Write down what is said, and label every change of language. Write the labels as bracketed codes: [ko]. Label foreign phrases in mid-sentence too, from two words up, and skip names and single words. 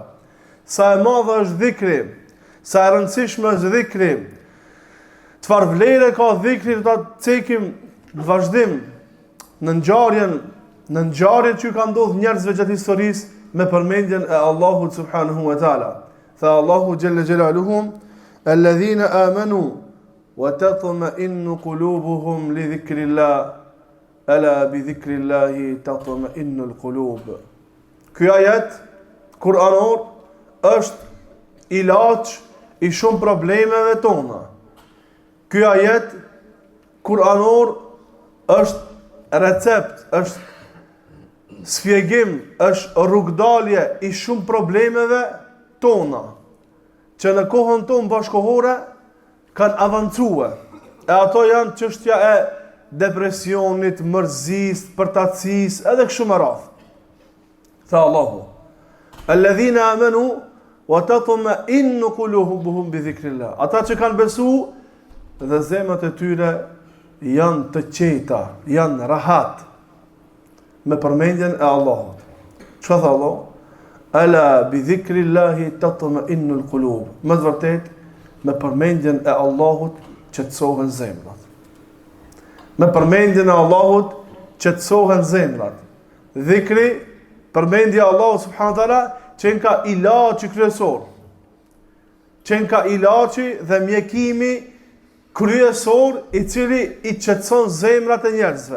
[sq] Sa e madhe është dhikri, sa e rëndësishme është dhikri. Çfarë vlere ka dhikri, do ta cekim në vazhdim në ngjarjet që ka ndodhur njerëzve gjatë historisë me përmendjen e Allahut [ar] سبحانه وتعالى. [sq] Tha Allahu [ar] جل جلاله: الذين آمنوا وتطمئن قلوبهم لذكر الله، ألا بذكر الله تطمئن القلوب. [sq] Ky ajet kuranor është ilaç i shumë problemeve tona. Ky ajet kuranor është recept, është sfjegim, është rrugdalje i shumë problemeve tona, që në kohën tonë bashkohore kanë avancuar. E ato janë çështja e depresionit, mërzisë, përtatësisë, edhe kështu me radhë. Tha Allahu: [ar] الذين آمنوا وتطمئن قلوبهم بذكر الله. [sq] Ata që kanë besu dhe zemrat e tyre janë të qeta, janë rahat me përmendjen e Allahut. Çfarë tha Allah? [ar] ألا بذكر الله تطمئن القلوب. [sq] Me të vërtetë, me përmendjen e Allahut qetësohen zemrat. Me përmendjen e Allahut qetësohen zemrat. Dhikri, përmendja e Allahut [ar] سبحانه وتعالى, [sq] qenë ka ilaçi kryesor. Qenë ka ilaçi dhe mjekimi kryesor i cili i qetëson zemrat e njerëzve.